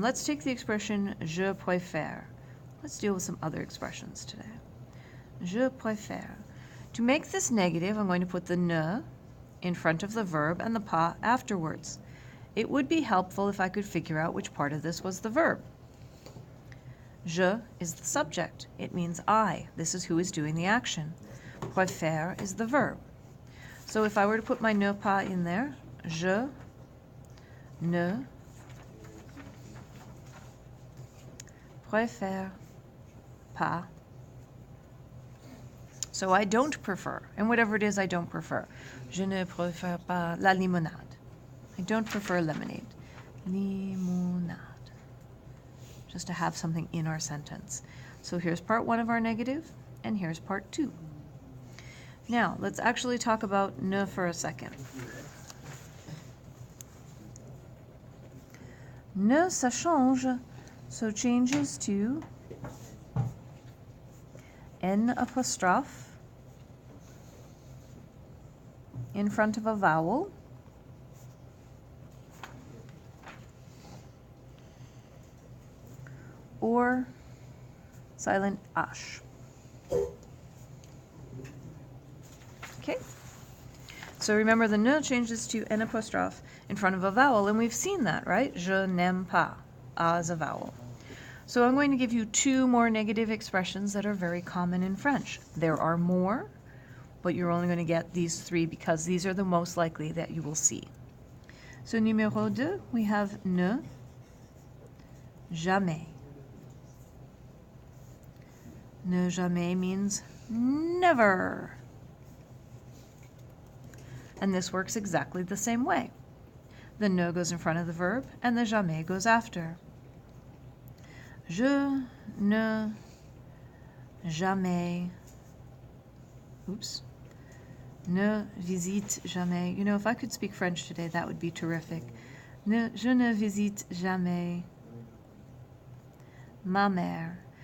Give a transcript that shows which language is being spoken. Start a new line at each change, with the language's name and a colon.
English: Let's take the expression
French: je préfère.
English: Let's deal with some other expressions today.
French: Je préfère.
English: To make this negative, I'm going to put the ne in front of the verb and the pas afterwards. It would be helpful if I could figure out which part of this was the verb. Je is the subject. It means I. This is who is doing the action. Préfère is the verb. So if I were to put my ne pas in there,
French: je ne préfère pas.
English: So I don't prefer, and whatever it is I don't prefer.
French: Je ne préfère pas la limonade.
English: I don't prefer lemonade. Limonade. Just to have something in our sentence. So here's part one of our negative, and here's part two. Now, let's actually talk about ne for a second.
French: Ne, ça change,
English: so changes to N apostrophe in front of a vowel, or silent H. Okay? So remember the ne changes to n apostrophe in front of a vowel, and we've seen that, right?
French: Je n'aime pas,
English: as a vowel. So I'm going to give you two more negative expressions that are very common in French. There are more, but you're only going to get these three because these are the most likely that you will see. So numéro 2, we have ne, jamais. Ne jamais means never. And this works exactly the same way. The ne goes in front of the verb, and the jamais goes after.
French: Je ne jamais, ne visite jamais.
English: You know, if I could speak French today, that would be terrific.
French: Je ne visite jamais ma mère.